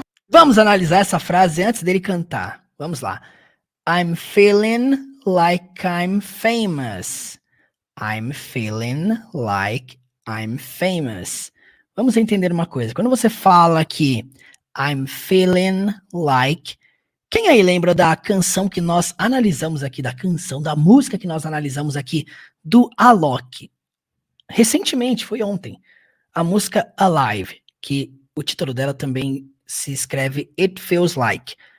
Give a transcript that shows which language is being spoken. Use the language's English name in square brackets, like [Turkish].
[Portuguese] Vamos analisar essa frase antes dele cantar. Vamos lá. [English] I'm feeling like I'm famous. I'm feeling like I'm famous. [Portuguese] Vamos entender uma coisa. Quando você fala que [English] I'm feeling like... [Portuguese] Quem aí lembra da canção que nós analisamos aqui, da música que nós analisamos aqui, do Alok? Recentemente, foi ontem, a música Alive, que o título dela também se escreve It Feels Like.